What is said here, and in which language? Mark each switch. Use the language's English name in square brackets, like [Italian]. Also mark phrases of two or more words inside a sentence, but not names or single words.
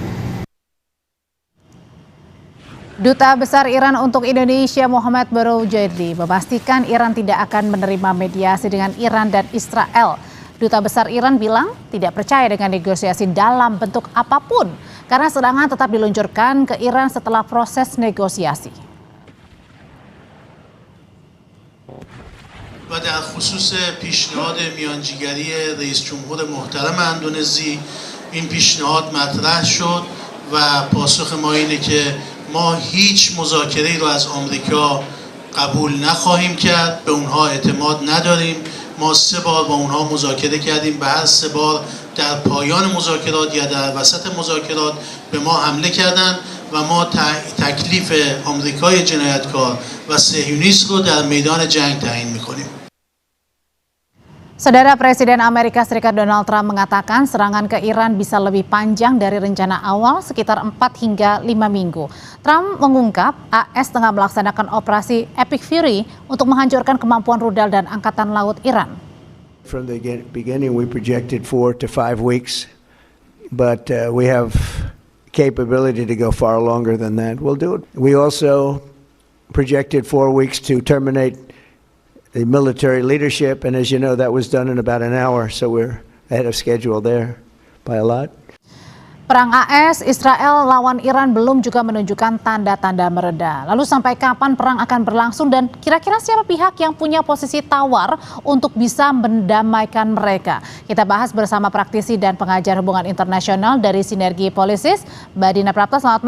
[Indonesian] Duta Besar Iran untuk Indonesia Muhammad Baroujerdi memastikan Iran tidak akan menerima mediasi dengan Iran dan Israel. Duta Besar Iran bilang tidak percaya dengan negosiasi dalam bentuk apapun karena serangan tetap diluncurkan ke Iran setelah proses negosiasi. [Persian] و در خصوص پیشنهاد میانجیگری رئیس جمهور محترم اندونزی این پیشنهاد مطرح شد و پاسخ ما اینه که ما هیچ مذاکره‌ای رو از آمریکا قبول نخواهیم کرد، به اونها اعتماد نداریم. ما 3 بار با اونها مذاکره کردیم، به هر 3 بار در پایان مذاکرات یا در وسط مذاکرات به ما حمله کردند و ما تکلیف آمریکای جنایتکار و صهیونیست رو در میدان جنگ تعیین می‌کنیم. [Indonesian] Saudara, Presiden Amerika Serikat Donald Trump mengatakan serangan ke Iran bisa lebih panjang dari rencana awal sekitar 4 hingga 5 minggu. Trump mengungkap AS tengah melaksanakan operasi Epic Fury untuk menghancurkan kemampuan rudal dan angkatan laut Iran. [English] From the beginning we projected 4 to 5 weeks, but we have capability to go far longer than that. We'll do it. We also projected 4 weeks to terminate the military leadership, and as you know, that was done in about an hour, so we're ahead of schedule there by a lot. [Indonesian] Perang AS Israel lawan Iran belum juga menunjukkan tanda-tanda mereda. Lalu sampai kapan perang akan berlangsung dan kira-kira siapa pihak yang punya posisi tawar untuk bisa mendamaikan mereka? Kita bahas bersama praktisi dan pengajar hubungan internasional dari Sinergi Policies, Mbak Dina Prapta.